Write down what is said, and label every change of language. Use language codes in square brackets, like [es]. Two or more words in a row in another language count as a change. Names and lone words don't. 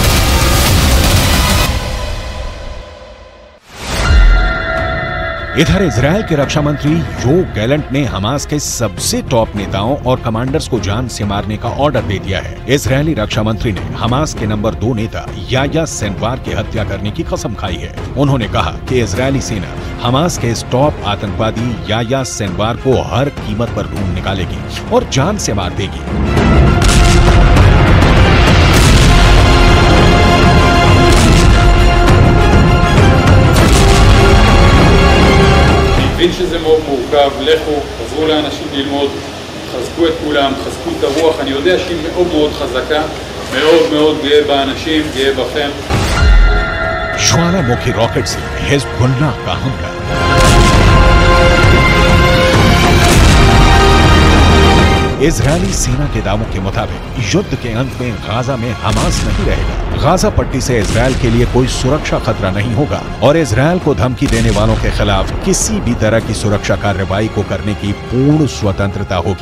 [hi] इधर इजरायल के रक्षा मंत्री यो गैलेंट ने हमास के सबसे टॉप नेताओं और कमांडर्स को जान से मारने का ऑर्डर दे दिया है। इजरायली रक्षा मंत्री ने हमास के नंबर 2 नेता याह्या सिनवार की हत्या करने की कसम खाई है। उन्होंने कहा कि इजरायली सेना हमास के इस टॉप आतंकवादी याह्या सिनवार को हर कीमत पर ढूंढ निकालेगी और जान से मार देगी। [he] מבין שזה מאוד מורכב, לכו, תעזרו לאנשים ללמוד, חזקו את כולם, חזקו את הרוח, אני יודע שהיא מאוד מאוד חזקה, מאוד מאוד גאה באנשים, גאה בכם. [hi] ज्वालामुखी रॉकेट से हिज़्बुल्लाह का हमला। इजरायली सेना के दावों के मुताबिक युद्ध के अंत में गाजा में हमास नहीं रहेगा। गाजा पट्टी से इजरायल के लिए कोई सुरक्षा खतरा नहीं होगा और इजरायल को धमकी देने वालों के खिलाफ किसी भी तरह की सुरक्षा कार्रवाई को करने की पूर्ण स्वतंत्रता होगी।